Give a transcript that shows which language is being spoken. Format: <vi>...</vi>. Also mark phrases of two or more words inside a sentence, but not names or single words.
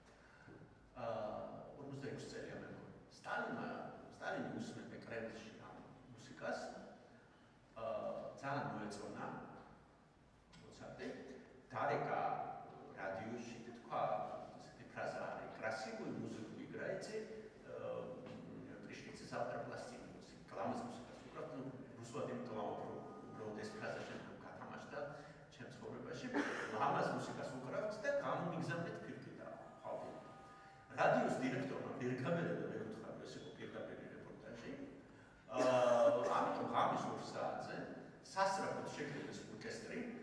<ka>46 წელია მეგონი. სტალინი უსმენდა კრემლში ამ მუსიკას. ძალიან მოეწონა მოცარტი. დარეკა რადიოში და თქვა, ესეთი ფრაზა არის,</ka> <ru>красивую музыку играете, пришлите завтра пластинку.</ru> <ka>კლამის მუსიკას უკრავთ, რუსულად იმიტომ უბრალოდ ეს ფრაზა შემდგომ გათამაშდა ჩემ ცხოვრებაში. ლამაზ მუსიკას უკრავთ და გამომიგზავნეთ ფირფიტა ხალხი. რადიოს დირექტორმა ვერ გამერედა მე უთხრა, ეს იყო პირდაპირი რეპორტაჟი. ამიტომ ღამის 2 საათზე სასწრაფოდ შეკრიბეს ორკესტრი.</ka>